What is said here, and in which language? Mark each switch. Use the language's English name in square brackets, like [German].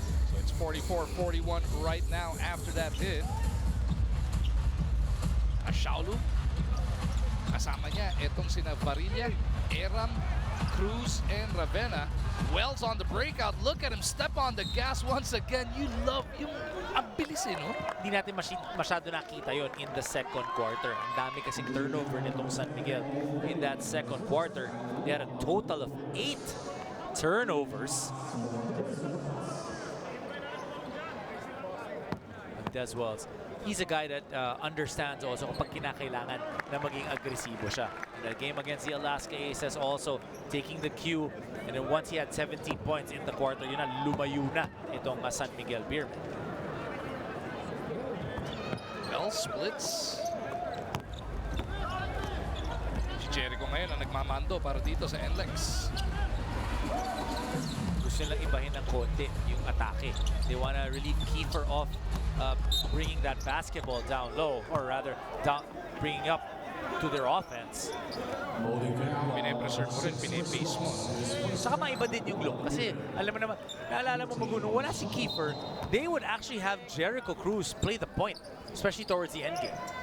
[English] So it's 44-41 right now after that hit. [Filipino] Ashaulu, kasama niya itong sina Varilla, Eram, Cruz, and Ravenna. [English] Wells on the breakout. Look at him step on the gas once again. You love [Filipino] yung ang bilis no? Hindi natin masyado nakita yon [English] in the second quarter. [Filipino] Ang dami kasing turnover nitong San Miguel [English] in that second quarter. They had a total of 8 turnovers. Des Wells, he's a guy that understands also [Filipino] kapag kinakailangan na maging agresibo siya. [English] In the game against the Alaska Aces also taking the cue, and then once he had 17 points in the quarter, [Filipino] yun na, lumayo na itong [English] San Miguel Beermen. Well, splits. [Filipino] Si Jericho ngayon ang nagmamando para dito sa NLEX. Gusto nilang ibahin ng konti yung atake. [English] They wanna relieve Kiefer off bringing that basketball down low, or rather down, bringing up to their offense. [Filipino] Pine-preserve mo rin, pine-base mo. Saka maiba din yung look kasi alam mo naman, naalala mo Maguno, wala si Kiefer, [English] they would actually have Jericho Cruz play the point, especially towards the end game.